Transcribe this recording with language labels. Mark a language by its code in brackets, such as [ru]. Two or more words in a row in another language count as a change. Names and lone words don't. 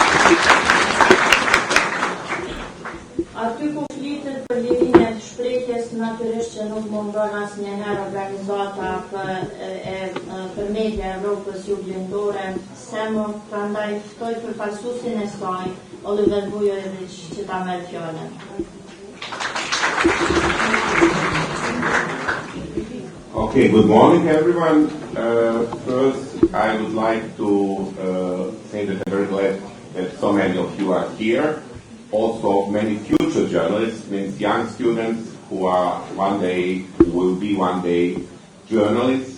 [sq] Aty ku flitet për lirinë e shprehjes natyrisht që nuk mungon asnjëherë organizata për media Evropës juglindore, SEMO, prandaj ftoj përfaqësuesin e saj, Oliver Vujović, që ta merr fjalën. [en] Okay, good morning everyone. First, I would like to say that I'm very glad that so many of you are here. Also, many future journalists, means young students who will be one day journalists.